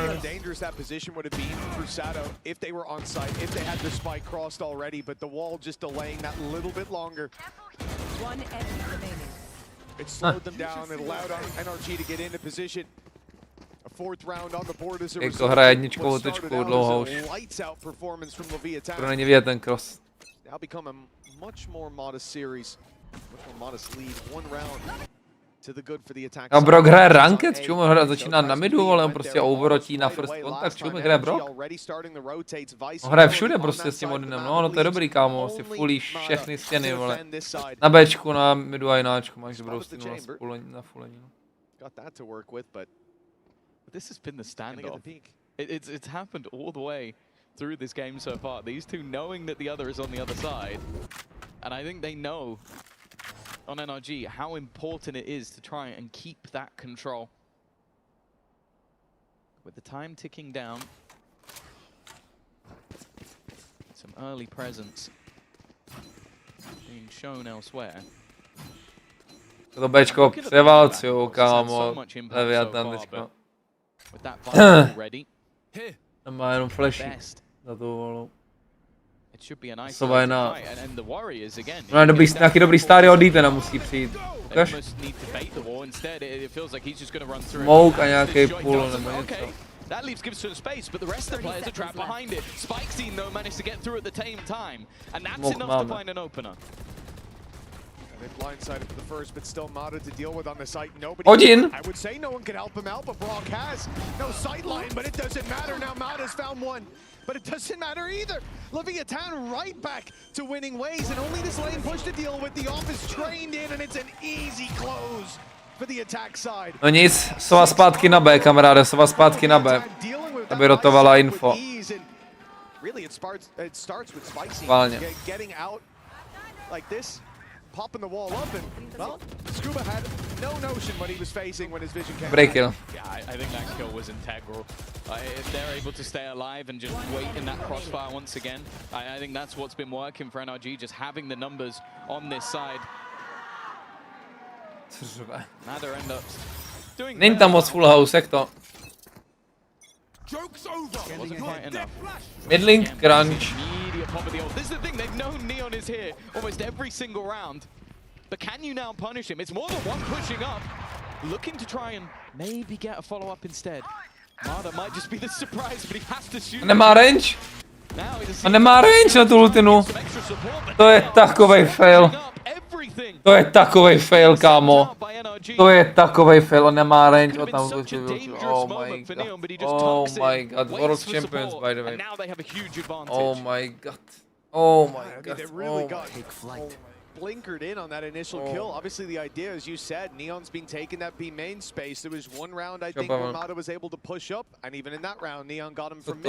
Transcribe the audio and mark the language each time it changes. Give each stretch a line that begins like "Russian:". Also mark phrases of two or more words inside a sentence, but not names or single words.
English: See how dangerous that position would have been for Sato if they were on site, if they had the spike crossed already, but the wall just delaying that little bit longer. One enemy remaining. It slowed them down, it allowed NRG to get into position. A fourth round on the board as a
Czech: Jak to
English: result.
Czech: hraje jedničkovou
English: What started
Czech: tečku
English: out
Czech: dlouho
English: as
Czech: už.
English: a lights out performance from Leviathan.
Czech: Skoro není vidět ten cross.
English: Now become a much more modest series, much more modest lead. One round to the good for the attack.
Czech: A Brawk hraje ranked, čemu začíná na midu, ale on prostě overotí na
English: first contact,
Czech: čemu hraje Brawk? On hraje všude prostě s tím Odinem, no to je dobrý kámo, prostě fulí všechny stěny, vole. Na Bčku, na midu a jináčku, máš dobrou stěnu na fulení.
English: Got that to work with, but this has been the standoff. It's happened all the way through this game so far. These two knowing that the other is on the other side. And I think they know on NRG how important it is to try and keep that control. With the time ticking down. Some early presence being shown elsewhere.
Czech: To Bčko převálcuju, kámo. Leviathan teďko. Má jenom flashy za tu volu. Sova je na... No nějaký dobrý stáry od Etana musí přijít. Ukaž? Smoke a nějaký pull nebo něco.
English: That leaves gives some space, but the rest of the players are trapped behind it. Spike scene though managed to get through at the same time, and that's enough to find an opener. They blindsided for the first, but still Mada to deal with on the site. Nobody. Odin. I would say no one could help him out, but Brawk has no sight line, but it doesn't matter. Now Mada's found one, but it doesn't matter either. Leviathan right back to winning ways, and only this lane push to deal with. The off is trained in, and it's an easy close for the attack side.
Czech: No nic, Sova zpátky na B, kamaráde, Sova zpátky na B. Aby rotovala info.
English: Really, it starts with spicy getting out like this. Popping the wall up, and well, Scuba had no notion what he was facing when his vision came. Break kill. Yeah, I think that kill was integral. If they're able to stay alive and just wait in that crossfire once again, I think that's what's been working for NRG, just having the numbers on this side. Mada end up doing.
Czech: Není tam moc full house, jak to?
English: Wasn't quite enough. Midlink crunch. This is the thing, they've known Neon is here almost every single round. But can you now punish him? It's more than one pushing up, looking to try and maybe get a follow-up instead. Mada might just be the surprise, but he has to shoot.
Czech: Nemá range? On nemá range na tu ultinu. To je takovej fail. To je takovej fail, kámo. To je takovej fail, on nemá range, on tam
English: oh my god. Oh my god, World Champions by the way. Oh my god. Oh my god. Oh my god. Blinkered in on that initial kill. Obviously the idea, as you said, Neon's been taking that B main space. There was one round I think where Mada was able to push up, and even in that round Neon got him from mid.